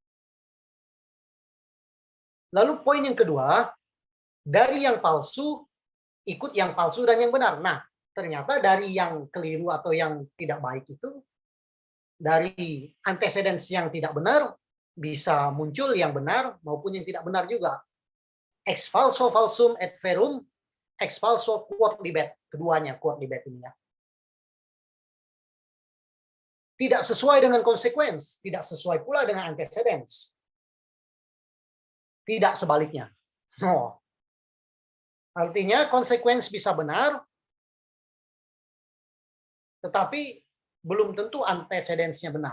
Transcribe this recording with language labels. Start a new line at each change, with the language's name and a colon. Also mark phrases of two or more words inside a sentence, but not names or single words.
Indonesian: Lalu poin yang kedua, dari yang palsu ikut yang palsu dan yang benar. Nah, ternyata dari yang keliru atau yang tidak baik itu, dari antecedents yang tidak benar, bisa muncul yang benar maupun yang tidak benar juga.
Latin: Ex falso falsum et verum, ex falso quod libet.
Indonesian: Keduanya
Latin: quod libet
Indonesian: ini ya. Tidak sesuai dengan konsekuens, tidak sesuai pula dengan antecedents. Tidak sebaliknya. Oh. Artinya konsekuens bisa benar, tetapi belum tentu antecedents-nya benar.